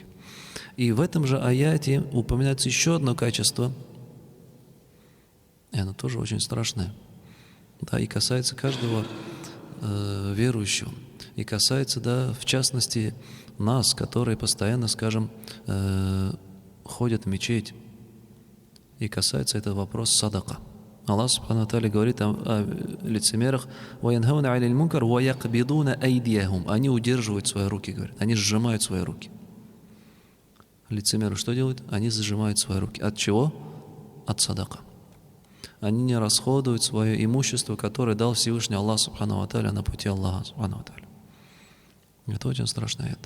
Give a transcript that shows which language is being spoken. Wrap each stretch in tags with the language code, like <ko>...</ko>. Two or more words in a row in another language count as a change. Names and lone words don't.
<ru>И в этом же аяте упоминается еще одно качество, и оно тоже очень страшное, да, и касается каждого верующего, и касается, да, в частности, нас, которые постоянно, скажем, ходят в мечеть, и касается этого вопрос садака. Аллах</ru> <ar>سبحانه وتعالى</ar> <ru>говорит о лицемерах:</ru> <ar>«وينهون على المنكر ويقبضون أيديهم».</ar> <ru>Они удерживают свои руки, говорят, они сжимают свои руки. Лицемеры что делают? Они сжимают свои руки. От чего? От садака. Они не расходуют свое имущество, которое дал Всевышний Аллах</ru> <ar>سبحانه وتعالى</ar> <ru>на пути Аллаха</ru> <ar>سبحانه وتعالى.</ar> <ru>Это очень страшно это.</ru>